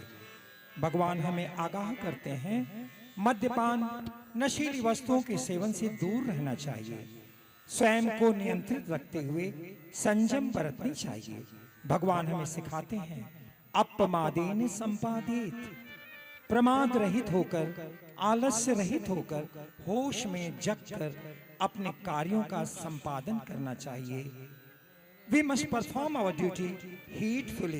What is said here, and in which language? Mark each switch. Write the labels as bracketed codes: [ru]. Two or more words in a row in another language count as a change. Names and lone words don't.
[hi] भगवान हमें आगाह करते हैं, मद्यपान, नशीली वस्तुओं के सेवन से दूर रहना चाहिए, स्वयं को नियंत्रित रखते हुए संयम बरतनी चाहिए। भगवान हमें सिखाते हैं, [pi] अपमादेन संपादित, [hi] प्रमाद रहित होकर, आलस्य रहित होकर, होश में जगकर अपने कार्यों का संपादन करना चाहिए। [en] We must perform our duty heedfully.